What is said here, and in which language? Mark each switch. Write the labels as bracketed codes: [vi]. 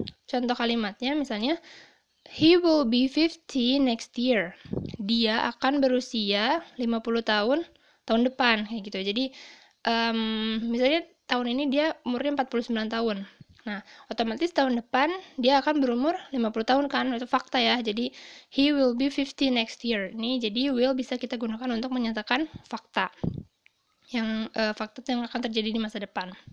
[id] Contoh kalimatnya misalnya, [en] he will be 50 next year. [id] Dia akan berusia 50 tahun depan kayak gitu. Jadi misalnya tahun ini dia umurnya 49 tahun. Nah, otomatis tahun depan dia akan berumur 50 tahun kan. Itu fakta ya. Jadi [en] he will be 50 next year. [id] Ini jadi will bisa kita gunakan untuk menyatakan fakta. Fakta yang akan terjadi di masa depan.